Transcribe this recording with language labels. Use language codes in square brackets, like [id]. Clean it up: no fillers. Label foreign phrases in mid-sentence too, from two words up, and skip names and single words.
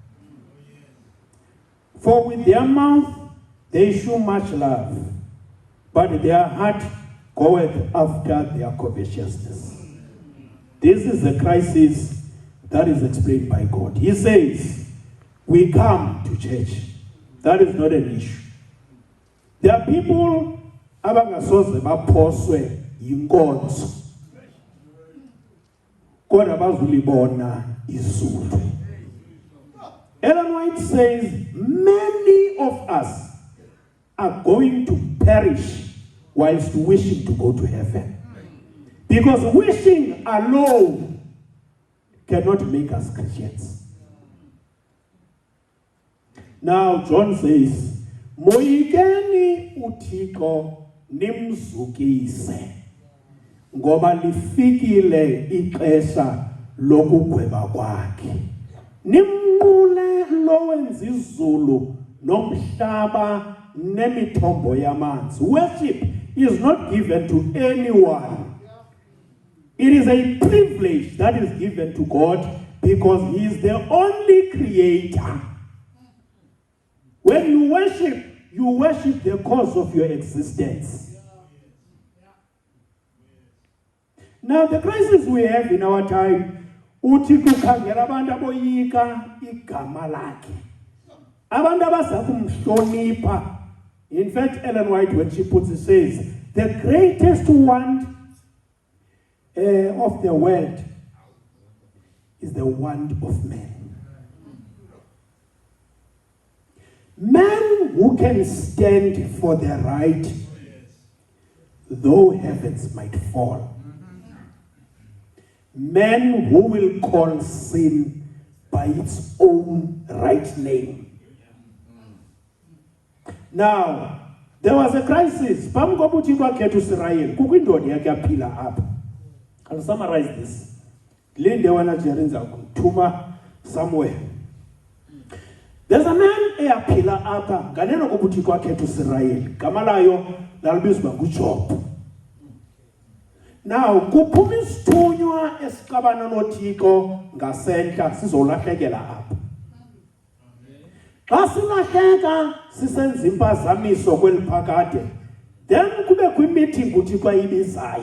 [en] For with their mouth they shew much love, but their heart goeth after their covetousness." This is the crisis that is explained by God. He says, we come to church. That is not an issue. There are people [xh] abangasoze baphoswe yinkonzo kodwa bazulibona izulu. [en] Ellen White says, many of us are going to perish whilst wishing to go to heaven. Because wishing alone cannot make us Christians. Now John says, [xh] moyikeni uThixo nimzukise ngoba lifikile ixesha lokugweba kwakhe. Nimnqule lo wenza izulu nomhlaba nemithombo yamanzi. [en] Worship is not given to anyone. It is a privilege that is given to God because he is the only creator. When you worship the cause of your existence. Now the crisis we have in our time, [xh] uthi kukhangela abantu aboyika igama lakhe. Abantu abasakumhlonipha. [en] In fact, Ellen White, when she puts it, says, the greatest want of the world is the want of men. Men who can stand for the right, though heavens might fall. Men who will call sin by its own right name. Now, there was a crisis. [xh] Phambi kokuba uThixo akhethe uIsrael, kukho indoda yakhe yaphila apha. [en] I'll summarize this. [xh] Le ndawo naJerry ngizakuthuma somewhere. [en] There's a man [xh] eyaphila apha nganeno kokuba uThixo akhethe uIsrael. Gama layo lalibizwa nguJob. Now, kuphuma isithunywa esiqabana noThixo ngasentla sizolahlekela apha. Xa silahleka sisenza impazamiso kweliphakade, then kube kwi-meeting uThixo ayibizayo.